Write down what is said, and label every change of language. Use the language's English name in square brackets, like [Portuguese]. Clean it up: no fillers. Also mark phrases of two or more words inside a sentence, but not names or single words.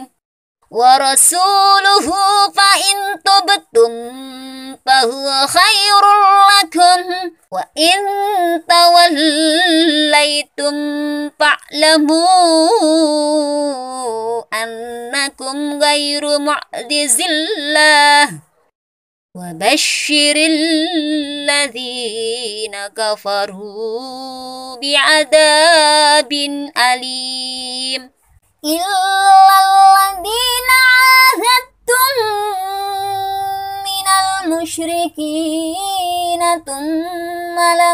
[Arabic] ورسوله فإن تبتم فهو خير لكم وإن توليتم فاعلموا أنكم غير معجزي الله وبشر الذين كفروا بعذاب أليم. إلا الذين عاهدتم من المشركين ثم